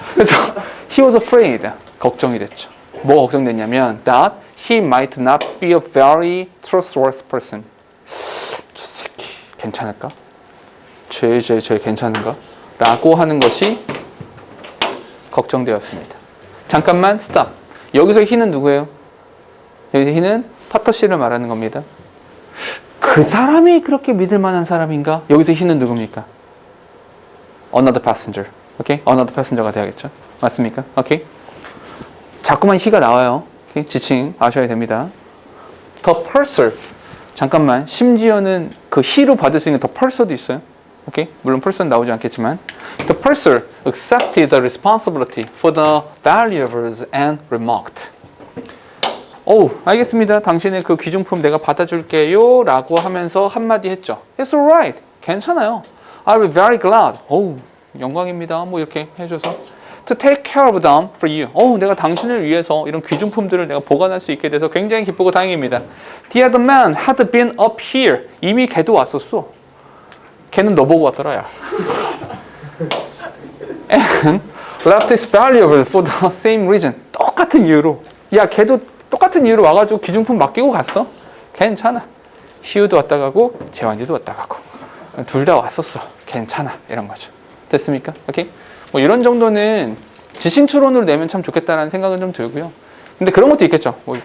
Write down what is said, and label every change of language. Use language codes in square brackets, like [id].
[ko] 그래서 [en] he was afraid. [ko] 걱정이 됐죠. 뭐가 걱정됐냐면 [en] that he might not be a very trustworthy person. [ko] 저 새끼 괜찮을까? 쟤 괜찮은가? 라고 하는 것이 걱정되었습니다. 잠깐만 스탑. 여기서 he는 누구예요? 여기서 he는 파터 씨를 말하는 겁니다. 그 사람이 그렇게 믿을 만한 사람인가? 여기서 he는 누굽니까? [en] Another passenger. [ko] 오케이? [en] Another passenger가 [ko] 돼야겠죠? 맞습니까? 오케이? 자꾸만 he가 나와요. 오케이? 지칭 아셔야 됩니다. [en] The purser. [ko] 잠깐만. 심지어는 그 he로 받을 수 있는 the purser도 있어요. 오케이? 물론 purser는 나오지 않겠지만 [en] The purser accepted the responsibility for the valuables and remarked. [ko] 알겠습니다. 당신의 그 귀중품 내가 받아줄게요. 라고 하면서 한마디 했죠. [en] It's alright. [ko] 괜찮아요. [en] I'll be very glad. [ko] 영광입니다. 뭐 이렇게 해줘서. [en] To take care of them for you. [ko] 내가 당신을 위해서 이런 귀중품들을 내가 보관할 수 있게 돼서 굉장히 기쁘고 다행입니다. [en] The other man had been up here. [ko] 이미 걔도 왔었어. 걔는 너 보고 왔더라, 야. [en] And left his valuable for the same reason. [ko] 똑같은 이유로. 야, 걔도 똑같은 이유로 와가지고 귀중품 맡기고 갔어. 괜찮아. 희우도 왔다 가고 재환이도 왔다 가고 둘 다 왔었어. 괜찮아. 이런 거죠. 됐습니까? 오케이? 뭐 이런 정도는 지식 추론으로 내면 참 좋겠다라는 생각은 좀 들고요. 근데 그런 것도 있겠죠.